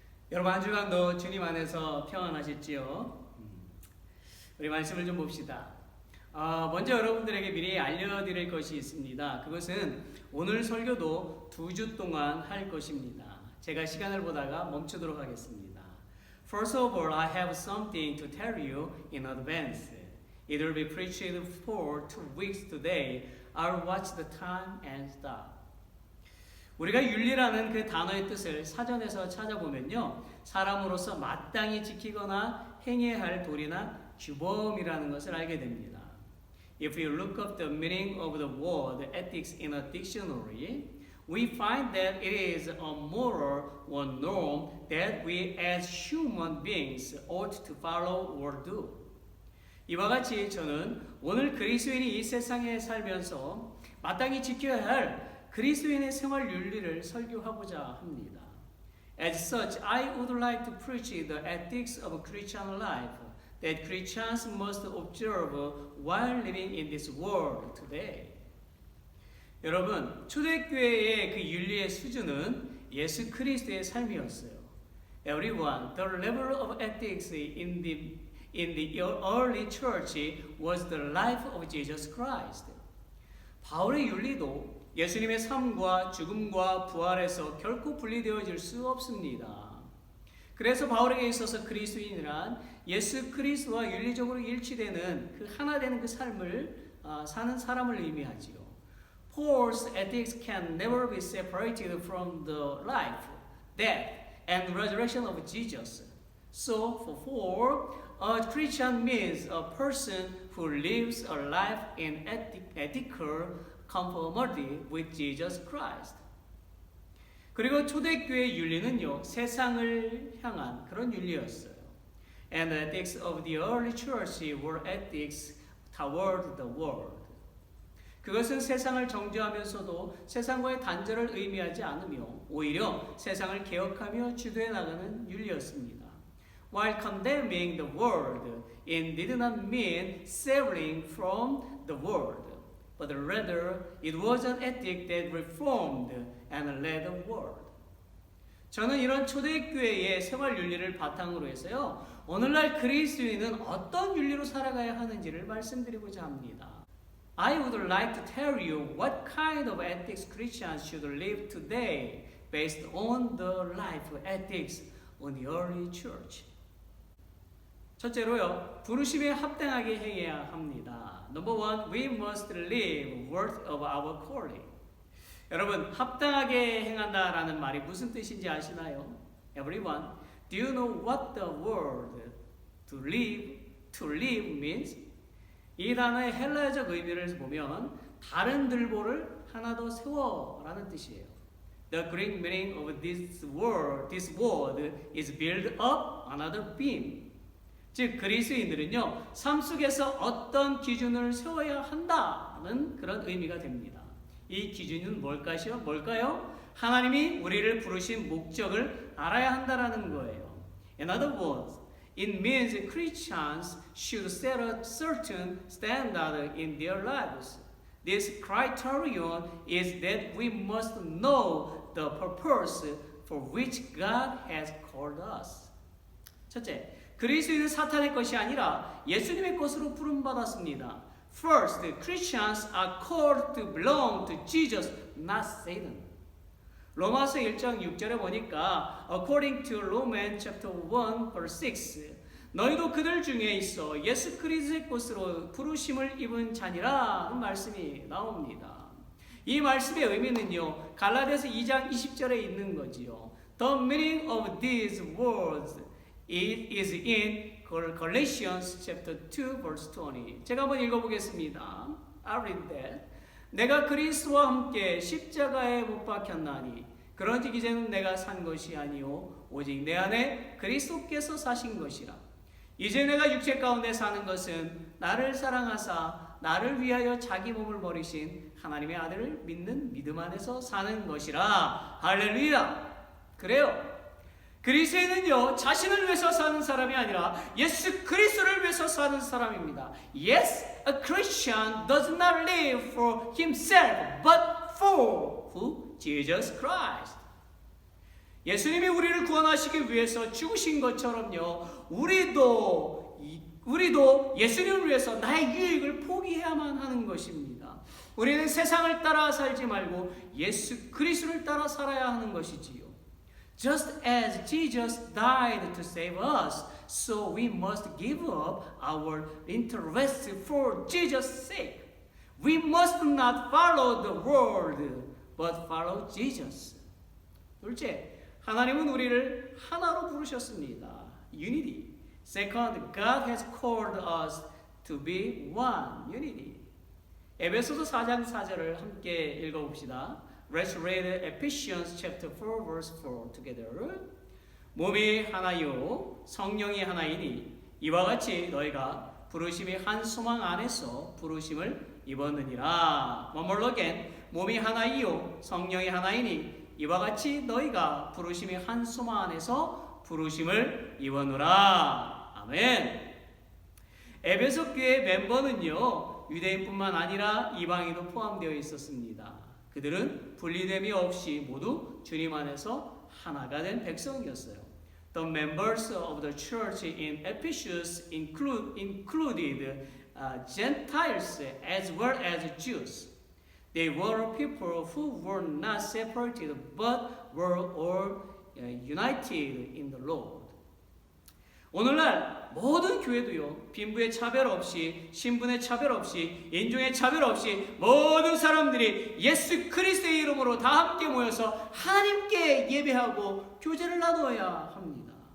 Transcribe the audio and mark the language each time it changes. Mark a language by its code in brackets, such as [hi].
[ko] 여러분 한 주간도 주님 안에서 평안하셨지요? 우리 말씀을 좀 봅시다. 먼저 여러분들에게 미리 알려드릴 것이 있습니다. 그것은 오늘 설교도 2주 동안 할 것입니다. 제가 시간을 보다가 멈추도록 하겠습니다. [en] First of all, I have something to tell you in advance. It will be preached for 2 weeks today. I'll watch the time and stop. [ko] 우리가 윤리라는 그 단어의 뜻을 사전에서 찾아보면요, 사람으로서 마땅히 지키거나 행해야 할 도리나 규범이라는 것을 알게 됩니다. [en] If you look up the meaning of the word ethics in a dictionary, we find that it is a moral or norm that we as human beings ought to follow or do. [ko] 이와 같이 저는 오늘 그리스도인이 이 세상에 살면서 마땅히 지켜야 할 그리스도인의 생활 윤리를 설교하고자 합니다. [en] As such, I would like to preach the ethics of Christian life that Christians must observe while living in this world today. [ko] 여러분, 초대교회의 그 윤리의 수준은 예수 그리스도의 삶이었어요. [en] Everyone, the level of ethics in the early church was the life of Jesus Christ. [ko] 바울의 윤리도 예수님의 삶과 죽음과 부활에서 결코 분리되어질 수 없습니다. 그래서 바울에게 있어서 그리스도인이란 예수 그리스도와 윤리적으로 일치되는 그 하나 되는 그 삶을 사는 사람을 의미하지요. [en] Paul's ethics can never be separated from the life, death, and resurrection of Jesus. So for Paul, a Christian means a person who lives a life in ethical conformity with Jesus Christ. [ko] 그리고 초대교회의 윤리는요, 세상을 향한 그런 윤리였어요. [en] And the ethics of the early church were ethics toward the world. [ko] 그것은 세상을 정죄하면서도 세상과의 단절을 의미하지 않으며 오히려 세상을 개혁하며 주도해 나가는 윤리였습니다. [en] While condemning the world, it did not mean severing from the world, but rather it was an ethic that reformed and led the world. [ko] 저는 이런 초대교회의 생활 윤리를 바탕으로 해서요, 오늘날 그리스도인은 어떤 윤리로 살아가야 하는지를 말씀드리고자 합니다. [en] I would like to tell you what kind of ethics Christians should live today based on the life ethics of the early church. [ko] 첫째로요, 부르심에 합당하게 행해야 합니다. [en] Number one, we must live worthy of our calling. [ko] 여러분, 합당하게 행한다라는 말이 무슨 뜻인지 아시나요? [en] Everyone, do you know what the word to live means? [ko] 이 단어의 헬라어적 의미를 보면 다른 들보를 하나 더 세워라는 뜻이에요. [en] The Greek meaning of this word is build up another beam. [ko] 즉 그리스도인들은요, 삶 속에서 어떤 기준을 세워야 한다는 그런 의미가 됩니다. 이 기준은 뭘까요? 하나님이 우리를 부르신 목적을 알아야 한다라는 거예요. [en] In other words, it means Christians should set a certain standard in their lives. This criterion is that we must know the purpose for which God has called us. [ko] 첫째, 그리스도인은 사탄의 것이 아니라 예수님의 것으로 부름받았습니다. [en] First, Christians are called to belong to Jesus, not Satan. [ko] 로마서 1장 6절에 보니까 [en] according to Romans chapter 1 verse 6 [ko] 너희도 그들 중에 있어 예수 그리스도의 것으로 부르심을 입은 자니라는 말씀이 나옵니다. 이 말씀의 의미는요, 갈라디아서 2장 20절에 있는 거지요. [en] The meaning of these words is in Galatians chapter 2 verse 20. [ko] 제가 한번 읽어보겠습니다. [en] I'll read that. [ko] 내가 그리스도와 함께 십자가에 못 박혔나니 그런즉 이제는 내가 산 것이 아니요 오직 내 안에 그리스도께서 사신 것이라. 이제 내가 육체 가운데 사는 것은 나를 사랑하사 나를 위하여 자기 몸을 버리신 하나님의 아들을 믿는 믿음 안에서 사는 것이라. 할렐루야. 그래요. 그리스도인은요, 자신을 위해서 사는 사람이 아니라 예수 그리스도를 위해서 사는 사람입니다. [en] Yes, a Christian does not live for himself, but for who? Jesus Christ. [ko] 예수님이 우리를 구원하시기 위해서 죽으신 것처럼요, 우리도 예수님을 위해서 나의 유익을 포기해야만 하는 것입니다. 우리는 세상을 따라 살지 말고 예수 그리스도를 따라 살아야 하는 것이지요. [en] Just as Jesus died to save us, so we must give up our interest for Jesus' sake. We must not follow the world, but follow Jesus. [ko] 둘째, 하나님은 우리를 하나로 부르셨습니다. [en] Unity. Second, God has called us to be one. Unity. [ko] 에베소서 4장 4절을 함께 읽어봅시다. [en] Let's read Ephesians chapter 4 verse 4 together. [ko] 몸이 하나요 성령이 하나이니 이와 같이 너희가 부르심이 한 소망 안에서 부르심을 입었느니라. [en] One more again. [ko] 몸이 하나이요 성령이 하나이니 이와 같이 너희가 부르심이 한 소망 안에서 부르심을 입었노라. 아멘. 에베소 교회 멤버는요 유대인뿐만 아니라 이방인도 포함되어 있었습니다. 그들은 분리됨이 없이 모두 주님 안에서 하나가 된 백성이었어요. [en] The members of the church in Ephesus included Gentiles as well as Jews. They were people who were not separated but were all united in the Lord. [ko] 오늘날 모든 교회도요 빈부의 차별 없이 신분의 차별 없이 인종의 차별 없이 모든 사람들이 예수 그리스도의 이름으로 다 함께 모여서 하나님께 예배하고 교제를 나누어야 합니다.